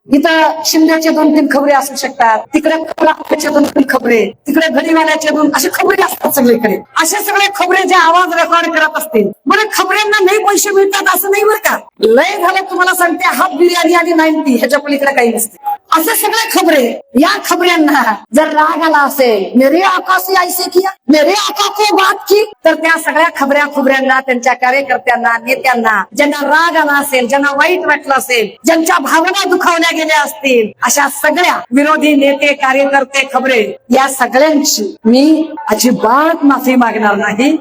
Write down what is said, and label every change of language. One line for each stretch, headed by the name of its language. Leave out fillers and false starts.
Marathi: इथं शिंद्याचे 2-3 खबरे असू शकतात, तिकडे 2-3 खबरे, तिकडे घडीवाल्याचे 2 असे खबरे असतात सगळीकडे. असे सगळे खबरे जे आवाज रेकॉर्ड करत असतील, बरं खबऱ्यांना नाही पैसे मिळतात असं नाही बरं का. लय झालं तुम्हाला सांगते, हाफ बिर्याणी आणि 90 ह्याच्या पलीकडे काही नसते. असे सगळे खबरे, या खबऱ्यांना जर राग आला असेल,
Hindi: मेरे आका से ऐसे किया, मेरे आका को बात की.
Marathi: तर त्या सगळ्या खबऱ्या खुबऱ्यांना, त्यांच्या कार्यकर्त्यांना, नेत्यांना, ज्यांना राग आला असेल, ज्यांना वाईट वाटलं असेल, ज्यांच्या भावना दुखावल्या गेल्या असतील, अशा सगळ्या विरोधी नेते, कार्यकर्ते, खबरे या सगळ्यांची मी अजिबात माफी मागणार नाही.